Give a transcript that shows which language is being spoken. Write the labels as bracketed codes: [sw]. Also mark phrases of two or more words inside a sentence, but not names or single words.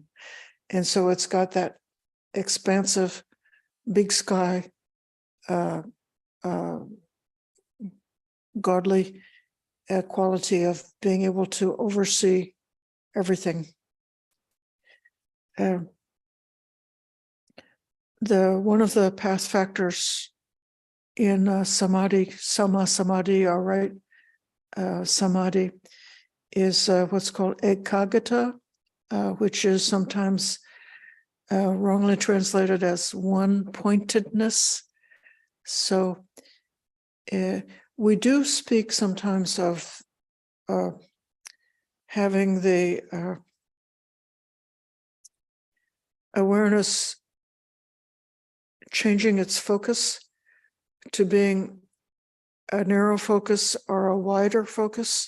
[en] And so it's got that expansive, big sky, godly quality of being able to oversee everything. One of the path factors in samadhi, [pi] sama samadhi, [en] or right samadhi, is what's called ekagata, which is sometimes wrongly translated as one-pointedness. So we do speak sometimes of having the awareness changing its focus to being a narrow focus or a wider focus.